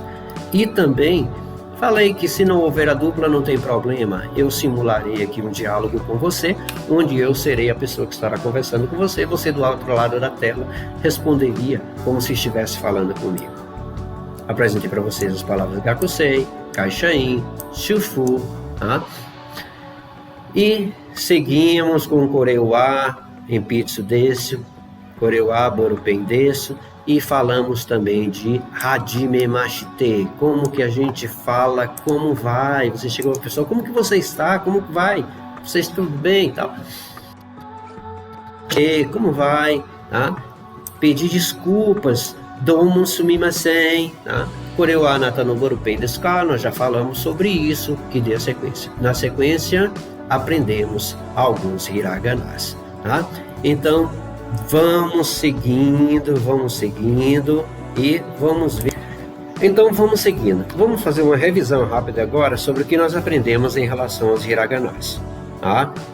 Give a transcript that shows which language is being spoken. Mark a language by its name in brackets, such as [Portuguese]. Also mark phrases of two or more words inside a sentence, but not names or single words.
[Portuguese] E também falei que se não houver a dupla não tem problema, eu simularei aqui um diálogo com você, onde eu serei a pessoa que estará conversando com você, você do outro lado da tela responderia como se estivesse falando comigo. Apresentei para vocês as palavras [Japanese] 学生、会社員, [Portuguese] Shufu, tá? E seguimos com [Japanese] これは鉛筆です、これはボールペンです. [Portuguese] E falamos também de hajimemashite, como que a gente fala, como vai, você chegou a pessoa, como que você está, como que vai, vocês tudo bem e tal. E como vai, tá? Pedir desculpas, [Japanese] どうもすみません, tá? これはあなたのボールペンですか? [Portuguese] Nós já falamos sobre isso e dê a sequência. Na sequência, aprendemos alguns hiraganas, tá? Então, vamos seguindo e vamos ver. Então, vamos seguindo. Vamos fazer uma revisão rápida agora sobre o que nós aprendemos em relação aos hiraganas, tá?